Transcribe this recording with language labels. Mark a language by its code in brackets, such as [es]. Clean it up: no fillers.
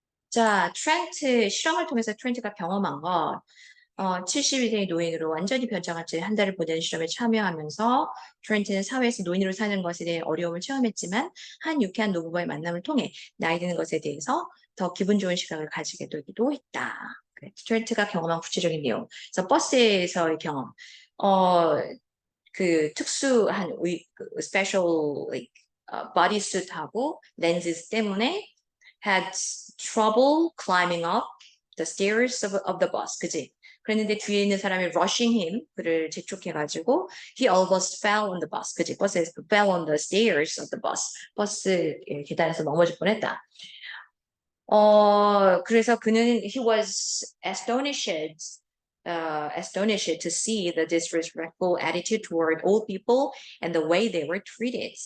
[ko] 자, 실험을 통해서 트렌트가 경험한 것, 72세의 노인으로 완전히 변장한 채 한 달을 보내는 실험에 참여하면서 트렌트는 사회에서 노인으로 사는 것에 대해 어려움을 체험했지만 한 유쾌한 노부부의 만남을 통해 나이 드는 것에 대해서 더 기분 좋은 시각을 가지게 되기도 했다. 트렌트가 경험한 구체적인 내용. 그래서 버스에서의 경험, 그 특수한 [en] special bodysuit하고 렌즈 때문에 had trouble climbing up the stairs of the bus. [ko] 그지? 그랬는데 뒤에 있는 사람이 [en] rushing him, 그를 재촉해가지고 he almost fell on the bus. [ko] 그지? 버스에서 [en] fell on the stairs of the bus. [ko] 버스 계단에서 넘어질 뻔했다. 그래서 그는 [en] he was astonished to see the disrespectful attitude toward old people and the way they were treated.